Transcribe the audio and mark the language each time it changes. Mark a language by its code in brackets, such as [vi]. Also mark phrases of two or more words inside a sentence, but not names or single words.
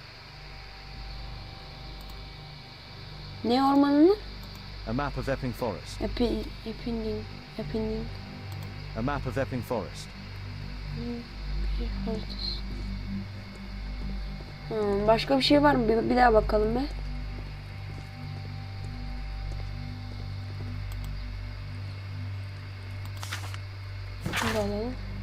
[tr] Ne ormanını? [en] A map of Epping Forest. Epping. A map of Epping Forest. [tr] Başka bir şey var mı? Bir daha bakalım be. Şunu alalım.